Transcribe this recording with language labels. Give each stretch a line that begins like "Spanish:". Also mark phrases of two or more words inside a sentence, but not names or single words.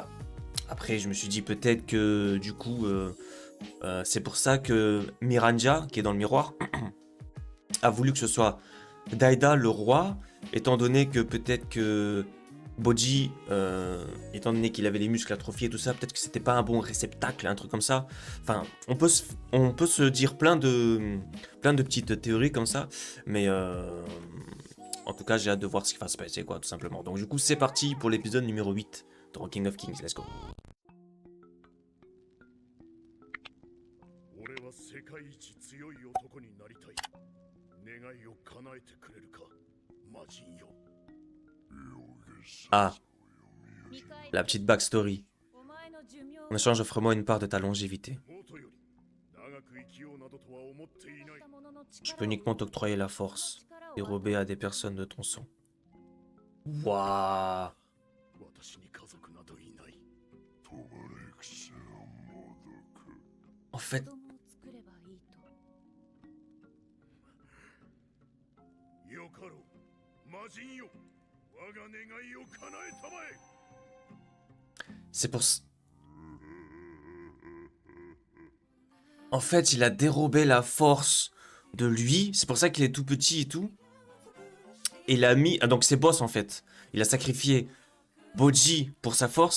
French: Après je me suis dit peut-être que du coup c'est pour ça que Miranja, qui est dans le miroir, a voulu que ce soit Daida le roi, étant donné que peut-être que Boji, étant donné qu'il avait les muscles atrophiés et tout ça, peut-être que c'était pas un bon réceptacle, un truc comme ça. Enfin, on peut se dire plein de petites théories comme ça, mais en tout cas, j'ai hâte de voir ce qui va se passer, quoi, tout simplement. Donc, du coup, c'est parti pour l'épisode numéro 8 de King of Kings.
English: Let's go.
Japanese: 俺は世界一強い男になりたい。願いを叶えてくれるか、魔人よ。
French: Ah, la petite backstory. En échange, offre-moi une part de ta longévité.
Japanese: もとより長く生きようなどとは思っていない。
French: Je peux uniquement t'octroyer la force, dérobée à des personnes de ton sang. Waouh.
Japanese: 私に家族などいない。
French: En fait,
Japanese: よかろう、魔人よ。我が願いを叶えたまえ。
French: c'est pour... En fait, il a dérobé la force de lui. C'est pour ça qu'il est tout petit et tout. Et il a mis... Ah, donc c'est Boss, en fait. Il a sacrifié Boji pour sa force.